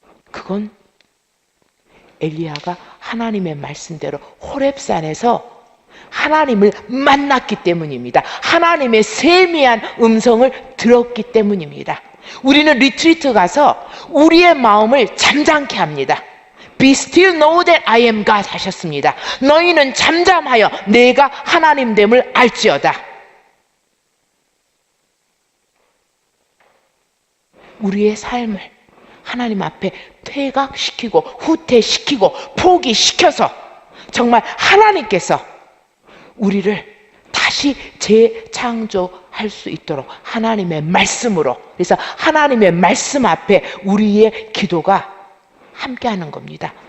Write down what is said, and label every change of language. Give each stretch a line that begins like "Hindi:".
Korean: 그건 엘리야가 하나님의 말씀대로 호렙산에서 하나님을 만났기 때문입니다. 하나님의 세미한 음성을 들었기 때문입니다. 우리는 리트리트 가서 우리의 마음을 잠잠케 합니다.
English: Be still know that I am God
Korean: 하셨습니다. 너희는 잠잠하여 내가 하나님됨을 알지어다. 우리의 삶을 하나님 앞에 퇴각시키고 후퇴시키고 포기시켜서 정말 하나님께서 우리를 다시 재창조할 수 있도록 하나님의 말씀으로, 그래서 하나님의 말씀 앞에 우리의 기도가 함께하는 겁니다.